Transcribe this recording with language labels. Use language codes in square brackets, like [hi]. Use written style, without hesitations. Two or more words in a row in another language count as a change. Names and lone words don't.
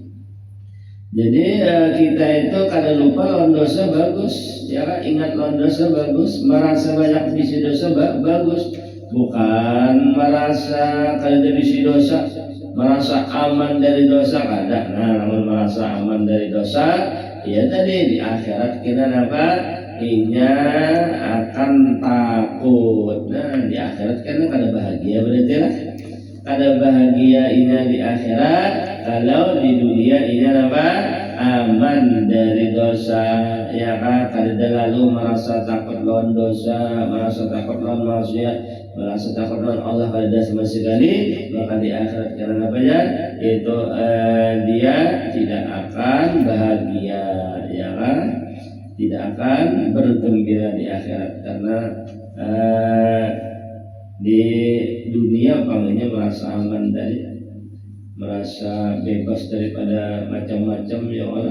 [bjn] Jadi kita itu kadang lupa lawan dosa bagus, ya kan? Ingat lawan dosa bagus, merasa banyak bisi dosa bagus, bukan merasa kalau bisi dosa, merasa aman dari dosa kadang. Nah, namun merasa aman dari dosa, ya tadi di akhirat kita apa? Inya akan takut. Nah di akhirat kan ada bahagia berarti lah. Ada bahagia inya di akhirat. Kalau di dunia inya apa? Aman dari dosa. Ya kan? Kada lalu merasa takut lawan dosa, merasa takut lawan maksiat, merasa takut lawan Allah kada sama sekali. Maka di akhirat karena apa ya? Itu dia tidak akan bahagia. Ya kan? Tidak akan bergembira di akhirat karena di dunia panggilnya merasa aman dari, merasa bebas daripada macam-macam ya Allah.